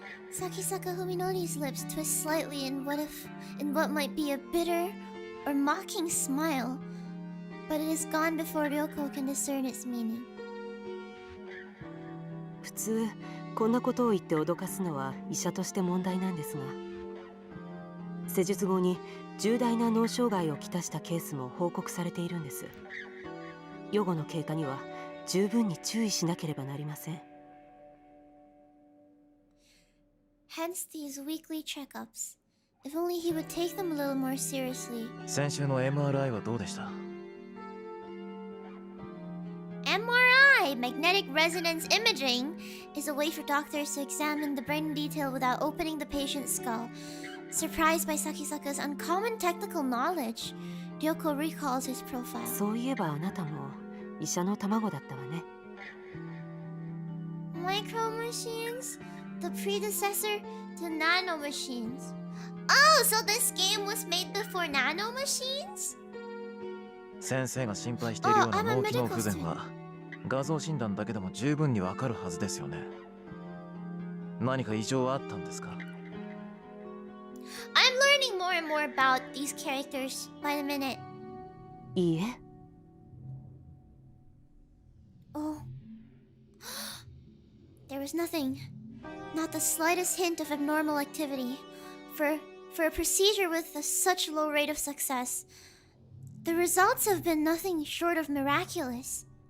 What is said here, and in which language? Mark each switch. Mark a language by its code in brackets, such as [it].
[en] Sakisaka Fuminori's lips twist slightly in what might be a bitter or mocking smile. but it is gone before Ryoko can discern its meaning. [ja] 普通こんなことを言って脅かすのは医者として問題なんですが、施術後に重大な脳障害をきたしたケースも報告されているんです。予後の経過には十分に注意しなければなりません。 [en] Hence these weekly checkups. If only he would take them a little more seriously. [ja] 先週の MRI はどうでした？ [en] MRI, magnetic resonance imaging, is a way for doctors to examine the brain in detail without opening the patient's skull. Surprised by Sakisaka's uncommon technical knowledge, Ryoko recalls his profile. [ja] そういえばあなたも医者の卵だったわね。 [en] Micro machines? The predecessor to nano machines. Oh, so this game was made before nano machines? [ja] 先生が心配しているような脳機能不全は画像診断だけでも十分にわかるはずですよね。何か異常はあったんですか？ [en] I'm learning more and more about these characters by the minute. [ja] いいえ。 [en] Oh. There was nothing. Not the slightest hint of abnormal activity. For a procedure with such low rate of success, the results have been nothing short of miraculous.